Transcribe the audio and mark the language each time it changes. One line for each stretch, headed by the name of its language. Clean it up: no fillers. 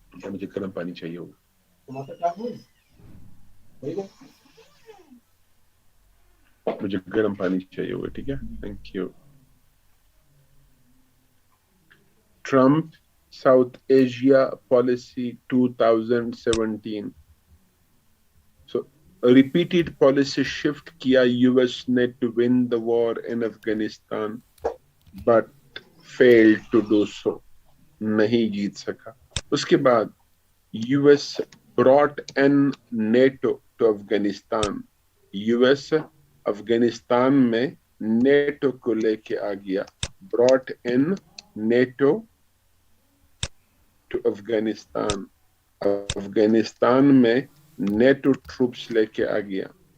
Hindi: मुझे गर्म पानी चाहिए होगा, मुझे गर्म पानी चाहिए होगा, ठीक है, thank you.
English: Trump south Asia policy 2017। So repeated policy shift
Hindi: किया यूएस ने
English: to win the war in Afghanistan, but failed to do so,
Hindi: नहीं जीत सका. उसके बाद
English: US brought in NATO to Afghanistan.
Hindi: US Afghanistan में नेटो को लेके आ गया.
English: Brought in NATO to Afghanistan.
Hindi: Afghanistan में नेटो ट्रूप्स लेके आ गया.